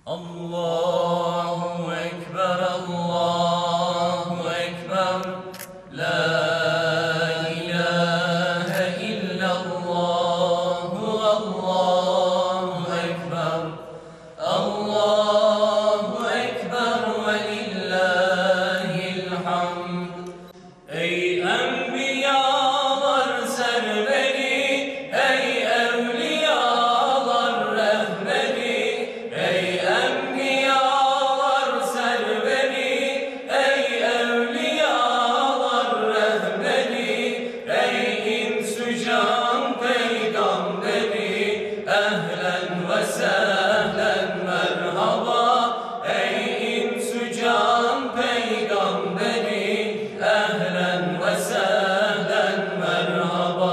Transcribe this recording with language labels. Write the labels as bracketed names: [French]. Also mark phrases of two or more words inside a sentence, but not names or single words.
[Arabic] الله أكبر الله أكبر لا إله إلا الله الله أكبر الله أكبر ولله الحمد. [Turkish] Ey enbiyalar serveri, ey evliyalar rehberi, ey enbiyalar serveri, ey evliyalar rehberi, ey insü can peygamberi, ehlen ve sehlen merhaba, ey insü can peygamberi, ehlen ve sehlen merhaba.